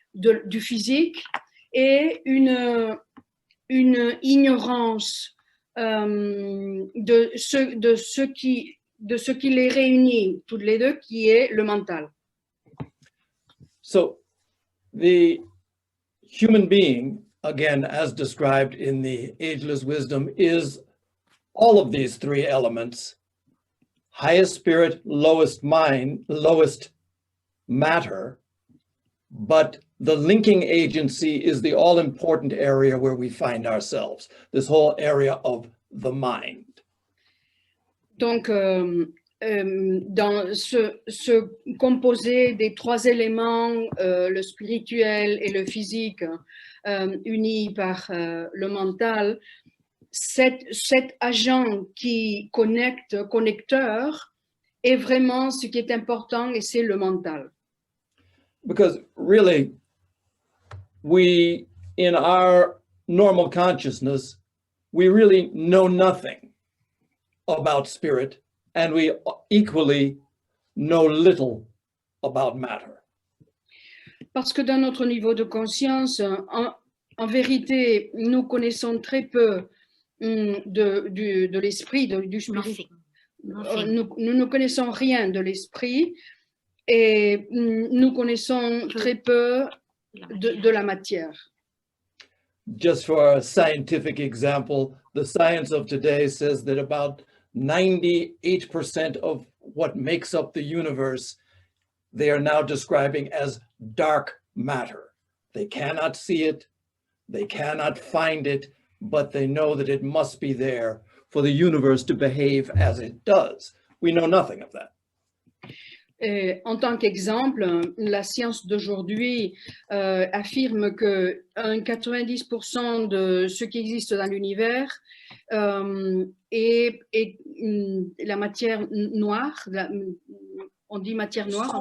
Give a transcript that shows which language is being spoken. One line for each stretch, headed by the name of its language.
French: du physique et une ignorance de ce qui les réunit toutes les deux, qui est le mental.
English: So the human being, again, as described in the Ageless Wisdom, is all of these three elements: highest spirit, lowest mind, lowest matter, but the linking agency is the all-important area where we find ourselves, this whole area of the mind.
French: Donc, dans ce composé des trois éléments, le spirituel et le physique, unis par le mental, cet agent qui connecteur, est vraiment ce qui est important, et c'est le mental.
English: Because really, we, in our normal consciousness, we really know nothing about spirit, and we equally know little about matter.
French: Parce que dans notre niveau de conscience, en vérité, nous connaissons très peu de l'esprit, du spirit. Nous ne connaissons rien de l'esprit et nous connaissons très peu de la matière.
English: Just for a scientific example, the science of today says that about 98% of what makes up the universe, they are now describing as dark matter. They cannot see it, they cannot find it, but they know that it must be there for the universe to behave as it does. We know nothing of that.
French: En tant qu'exemple, la science d'aujourd'hui affirme que 90% de ce qui existe dans l'univers est la matière noire, on dit matière noire,